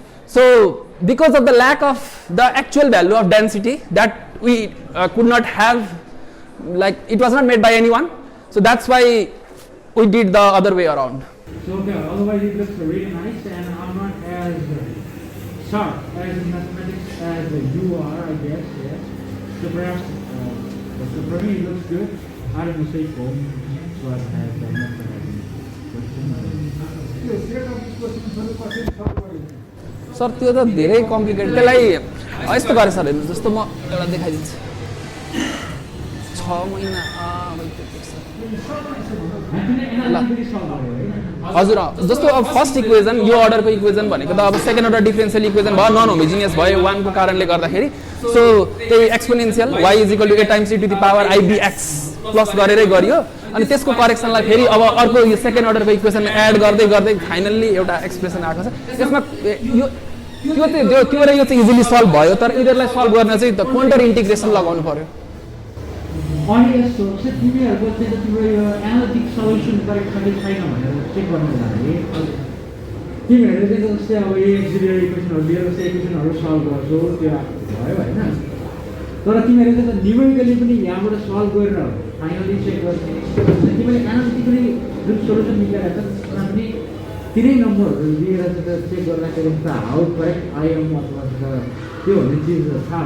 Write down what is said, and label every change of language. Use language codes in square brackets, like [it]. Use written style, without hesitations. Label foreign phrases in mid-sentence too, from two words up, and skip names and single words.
[en] So because of the lack of the actual value of density that we could not have, like it was not made by anyone, so that's why we did the other way around. So okay, otherwise it looks really nice, and I'm not as sharp as in mathematics as you are, I guess, yes. So perhaps, so for me it looks good. I don't know, say home, so I have [ne] सर त्यो त धेरै कम्प्लिकेटेड, त्यसलाई यस्तो गरे सर, हेर्नु जस्तो म एउटा देखाइदिन्छु। 6 महिना हजुर, जस्तो अब [en] first equation [ne] यो अर्डरको इक्वेसन भनेको त अब [en] second order differential equation [ne] भयो, [en] non homogeneous [ne] भयो 1 को कारणले गर्दाखेरि। सो त्यही एक्सपोनेन्शियल [en] y = a times e to the power ibx [ne] प्लस गरेरै गरियो, अनि त्यसको करेक्सनलाई फेरि अब अर्को यो सेकेन्ड अर्डरको इक्वेसनमा एड गर्दै गर्दै फाइनल्ली एउटा एक्सप्रेसन आएको छ। यसमा त्यो र यो चाहिँ [en] easily solve [ne] भयो, तर यिनीहरूलाई सल्भ गर्न चाहिँ त [en] quanter integration [ne] लगाउनु पर्यो। अनि यस्तो चाहिँ तिमीहरूको चाहिँ तिम्रो यो [en] analytic solution correct [ne] छ कि छैन भनेर चेक गर्नु लागि तिमीहरूले चाहिँ जस्तै अब यो एक्सिलियरी इक्वेसनहरू लिएर चाहिँ इक्वेसनहरू सल्भ गर्छौ, त्यो भयो होइन, तर तिमीहरूले चाहिँ न्युमेरिकली पनि यहाँबाट सल्भ गरेर फाइनली चेक गर्ने तिमीले एनालिटिकली जुन सोल्युसन निकालेको छ त्यसमा पनि तिनै नम्बरहरू लिएर चाहिँ चेक गर्दाखेरि त [en] how correct I am [ne] अथवा त्यो भन्ने चिज थाहा